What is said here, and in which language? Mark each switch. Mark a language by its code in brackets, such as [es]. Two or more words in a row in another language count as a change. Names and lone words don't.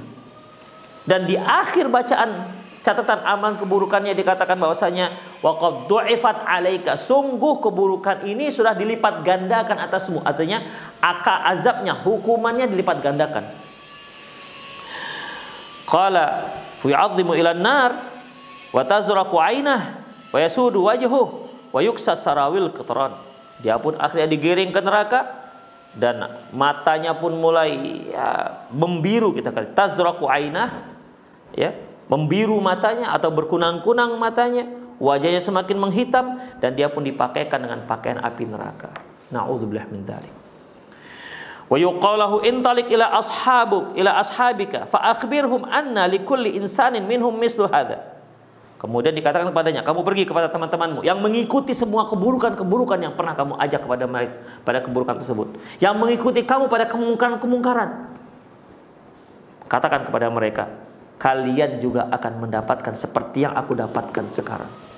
[id] Dan di akhir bacaan catatan amalan keburukannya dikatakan bahwasanya [ar] وقد ضوعفت عليك, [id] sungguh keburukan ini sudah dilipat gandakan atasmu. Artinya azabnya, hukumannya dilipat gandakan. [ar] قال يعظم إلى النار وتزرق عينه ويسود وجهه ويكسى سرابيل القطران. [id] Dia pun akhirnya digiring ke neraka dan matanya pun mulai membiru, kita kata [ar] تزرق عينه, [id] ya, membiru matanya atau berkunang-kunang matanya, wajahnya semakin menghitam, dan dia pun dipakaikan dengan pakaian api neraka. [ar] نعوذ بالله من ذلك. ويقال له انطلق إلى أصحابك فأخبرهم أن لكل إنسان منهم مثل هذا. [id] Kemudian dikatakan kepadanya, kamu pergi kepada teman-temanmu yang mengikuti semua keburukan-keburukan yang pernah kamu ajak kepada mereka pada keburukan tersebut, yang mengikuti kamu pada kemungkaran-kemungkaran. Katakan kepada mereka, kalian juga akan mendapatkan seperti yang aku dapatkan sekarang.